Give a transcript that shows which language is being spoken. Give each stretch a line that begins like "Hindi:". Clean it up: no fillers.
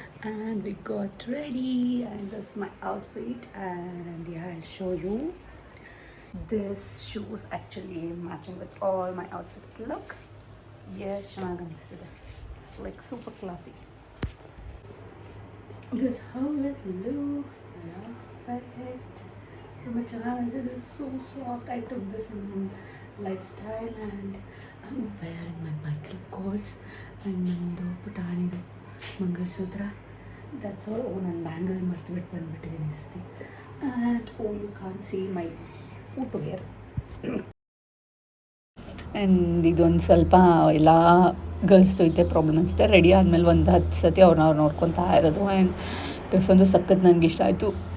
English: And we got ready, and this is my outfit, and yeah, I'll show you. This shoes actually matching with all my outfits. Look, yes,
Kannada: ಚೆನ್ನಾಗಿ ಅನಿಸ್ತಿದೆ.
English: It's like super classy. This is how it looks. Yeah, perfect.
Kannada: ತುಂಬ ಚೆನ್ನಾಗಿದೆ.
English: This is so soft. I took this in lifestyle and I'm wearing my Michael Kors and
Kannada: ನಂದು ಪುಟಾಣಿದು mangalsutra.
English: That's all.
Kannada: ನಾನು bangle ಮರ್ತುಬಿಟ್ಟು ಬಂದುಬಿಟ್ಟಿದ್ದೀನಿ ಈ ಸತಿ.
English: And you can see my footwear.
Kannada: And ಇದೊಂದು ಸ್ವಲ್ಪ ಎಲ್ಲ ಗರ್ಲ್ಸ್ದು ಐತೆ ಪ್ರಾಬ್ಲಮ್ ಅನಿಸುತ್ತೆ. ರೆಡಿ ಆದಮೇಲೆ ಒಂದು 10 ಸತಿ ಅವ್ರನ್ನ ನೋಡ್ಕೊತಾ ಇರೋದು. ಆ್ಯಂಡ್ ಡ್ರೆಸ್ ಒಂದು ಸಖತ್ ನನಗೆ ಇಷ್ಟ ಆಯಿತು.